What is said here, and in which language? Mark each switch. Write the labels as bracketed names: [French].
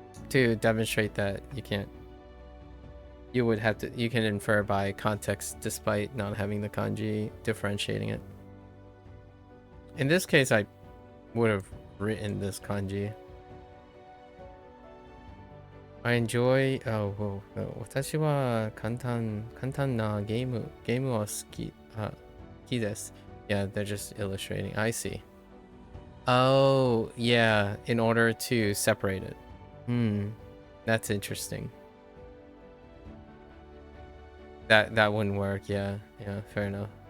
[English] To demonstrate that you can infer by context despite not having the kanji differentiating it. In this case, I would have written this kanji. I enjoy [Japanese] 私は簡単なゲームを好きです。 [English] Yeah, they're just illustrating. I see. Oh, yeah, in order to separate it. That's interesting. That wouldn't work. Yeah, fair enough.